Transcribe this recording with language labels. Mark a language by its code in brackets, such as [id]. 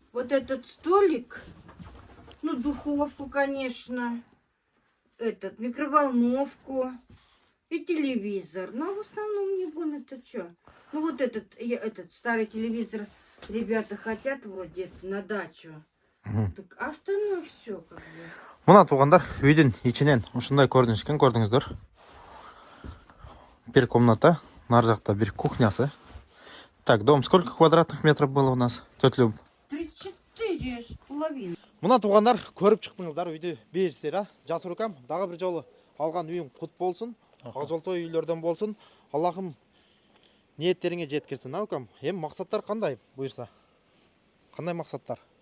[ru] Вот этот столик. Ну, духовку, конечно. Этот, микроволновку. И телевизор. Но в основном не будем это что? Ну, вот этот старый телевизор ребята хотят вроде это на дачу. Так, а остальное все как бы. [ky] Мына туугандар үйдүн ичинен ушундай көрүнүш экен, көрдүңүздөр. Бир комната, нар жакта бир кухнясы. [ru] Так, дом сколько квадратных метров было у нас? Тетя Люб. 34,5. [ky] Мына туугандар көрүп чыктыңыздар үйдү берсер, жас рукам. Дагы бир жолу алган үйүң кут болсун. Ак жолтой үйлөрдөн болсун. Аллахым ниеттериңе жеткирсин, укам. Эми максаттар кандай буйрса? Кандай максаттар?